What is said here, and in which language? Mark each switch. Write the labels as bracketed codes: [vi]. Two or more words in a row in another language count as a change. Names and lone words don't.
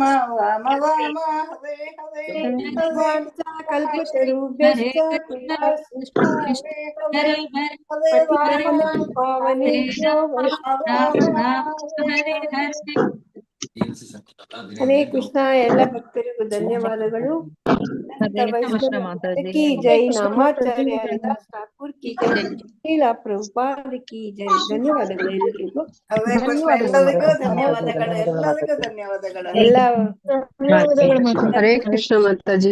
[sa] ರಾಮ ರಾಮ ಹರೇ ಹರೇ ಕಲ್ಪತರುಭ್ಯಶ್ಚ ಹರೇ ಪಾವನೇಭ್ಯೋ ಹರೇ ಕೃಷ್ಣ. [kn] ಎಲ್ಲ ಭಕ್ತರಿಗೂ ಧನ್ಯವಾದಗಳು. [hi] की जय. नामाचार्य हरिदास ठाकुर की जय। श्रील प्रभुपाद की जय. [kn] ಧನ್ಯವಾದಗಳು ಎಲ್ರಿಗೂ. ಎಲ್ಲರಿಗೂ ಧನ್ಯವಾದಗಳು. ಎಲ್ಲರಿಗೂ ಧನ್ಯವಾದಗಳು. ಎಲ್ಲ [sa] ಹರೇ ಕೃಷ್ಣ ಮಾತಾಜಿ.